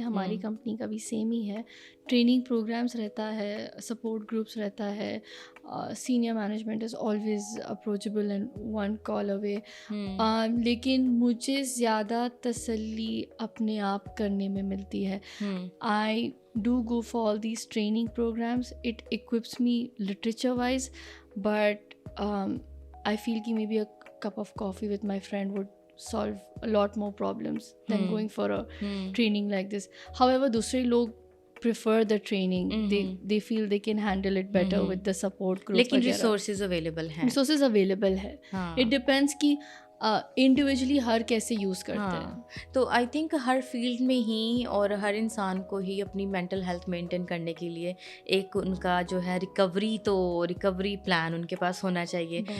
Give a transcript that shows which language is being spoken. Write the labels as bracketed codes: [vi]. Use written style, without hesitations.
[ur] ہماری کمپنی کا بھی سیم ہی ہے. ٹریننگ پروگرامس رہتا ہے، سپورٹ گروپس رہتا ہے. [en] Senior management is always approachable and one call away. [ur] لیکن مجھے زیادہ تسلی اپنے آپ کرنے میں ملتی ہے. [en] I do go for all these training programmes. It occupies me literature wise, but I feel کہ maybe a cup of coffee with my friend would solve a lot more problems than going for a training like this. However, [ur] دوسرے لوگ [en] prefer the training. They feel they can handle it better with the support group. [ur] لیکن resources available ہیں. Resources available ہے. [en] It depends [ur] کہ individually ہر کیسے use کرتے ہیں. تو آئی تھنک ہر فیلڈ میں ہی اور ہر انسان کو ہی اپنی مینٹل ہیلتھ مینٹین کرنے کے لیے ایک ان کا جو ہے ریکوری پلان ان کے پاس ہونا چاہیے.